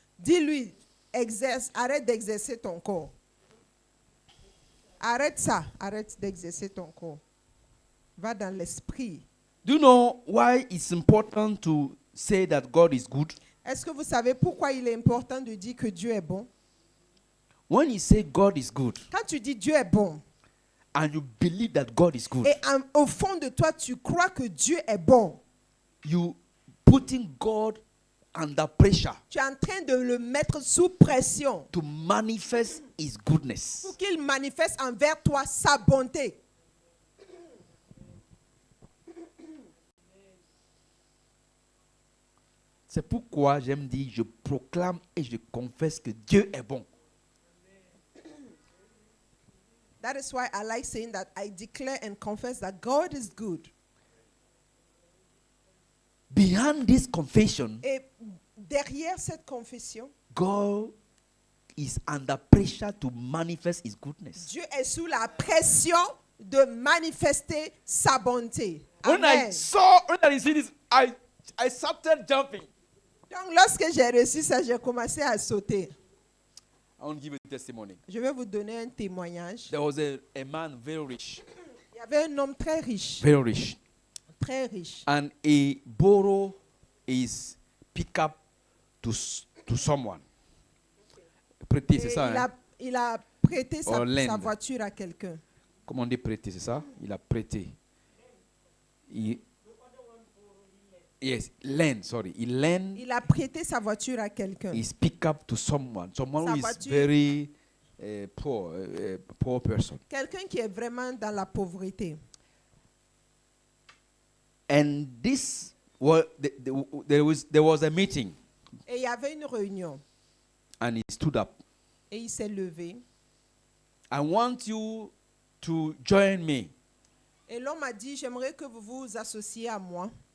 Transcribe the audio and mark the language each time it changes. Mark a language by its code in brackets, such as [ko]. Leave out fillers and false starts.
[fr] Dis-lui, arrête d'exercer ton corps. Arrête ça, arrête d'exercer ton corps. Va dans l'esprit. [en] Do you know why it's important to say that God is good? [fr] Est-ce que vous savez pourquoi il est important de dire que Dieu est bon? [en] When you say God is good [fr] Quand tu dis Dieu est bon, [en] and you believe that God is good, [fr] et au fond de toi, tu crois que Dieu est bon, [en] you putting God under pressure [fr] tu es en train de le mettre sous pression [en] to manifest His goodness. [fr] pour qu'il manifeste envers toi sa bonté. C'est pourquoi j'aime dire, je proclame et je confesse que Dieu est bon. [en] That is why I like saying that I declare and confess that God is good. Behind this confession, [fr] Et derrière cette confession, [en] God is under pressure to manifest His goodness. [fr] Dieu est sous la pression de manifester sa bonté. [en] When Amen. I received this, I started jumping. [fr] Donc lorsque j'ai reçu ça, j'ai commencé à sauter. [en] I want to give you a testimony. [fr] Je vais vous donner un témoignage. [en] There was a man very rich. [fr] Il y avait un homme très riche. [en] Very rich. [fr] Très riche. [en] And he borrowed his pickup to someone. [fr] Prêter, c'est Et ça. Hein? il a prêté sa [en] lend. [fr] voiture à quelqu'un. Comment on dit prêter, c'est ça? Il a prêté. [en] Yes, lend, sorry. [fr] Il a prêté sa voiture à quelqu'un. [en] His pickup to someone. Someone [fr] Sa [en] who is [fr] voiture. [en] very poor person. [fr] Quelqu'un qui est vraiment dans la pauvreté. [en] And this was there was a meeting, [fr] Et il y avait une réunion. [en] and he stood up. [fr] Et il s'est levé. [en] I want you to join me, [fr] Et l'homme a dit, j'aimerais que vous vous associez à moi